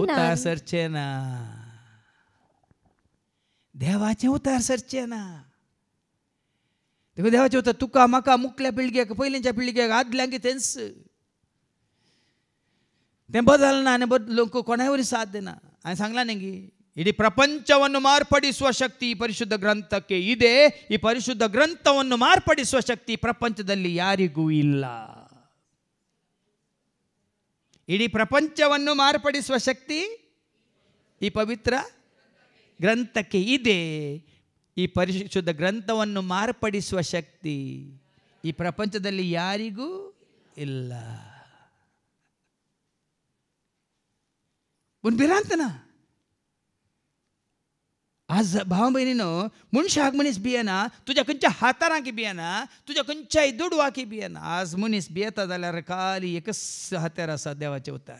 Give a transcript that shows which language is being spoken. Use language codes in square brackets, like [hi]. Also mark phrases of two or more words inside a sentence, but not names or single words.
[kok] ना. देवाचें उतर सरचें ना. देखून देवाचें उतर तुका म्हाका मुखल्या पिळगेक पयलींच्या पिळगेक आदल्यांक तेंच तें बदलना आनी बदलूंक कोणाय वरी साथ दिना. हांवें सांगलां न्ही [kn] ಇಡೀ ಪ್ರಪಂಚವನ್ನು ಮಾರ್ಪಡಿಸುವ ಶಕ್ತಿ ಪರಿಶುದ್ಧ ಗ್ರಂಥಕ್ಕೆ ಇದೆ. ಈ ಪರಿಶುದ್ಧ ಗ್ರಂಥವನ್ನು ಮಾರ್ಪಡಿಸುವ ಶಕ್ತಿ ಪ್ರಪಂಚದಲ್ಲಿ ಯಾರಿಗೂ ಇಲ್ಲ. ಇಡೀ ಪ್ರಪಂಚವನ್ನು ಮಾರ್ಪಡಿಸುವ ಶಕ್ತಿ ಈ ಪವಿತ್ರ ಗ್ರಂಥಕ್ಕೆ ಇದೆ. ಈ ಪರಿಶುದ್ಧ ಗ್ರಂಥವನ್ನು ಮಾರ್ಪಡಿಸುವ ಶಕ್ತಿ ಈ ಪ್ರಪಂಚದಲ್ಲಿ ಯಾರಿಗೂ ಇಲ್ಲ. [kok] बिरांतना आज भाव बहिणीनो मनशाक मनीस भियेना, तुज्या खंयच्या हातारांकी भियेना, तुज्या खंयच्याय दुडवाकी भियेना. आज मनीस भियेता जाल्यार खाली एकच हात्यार आसा, देवाचें उतर.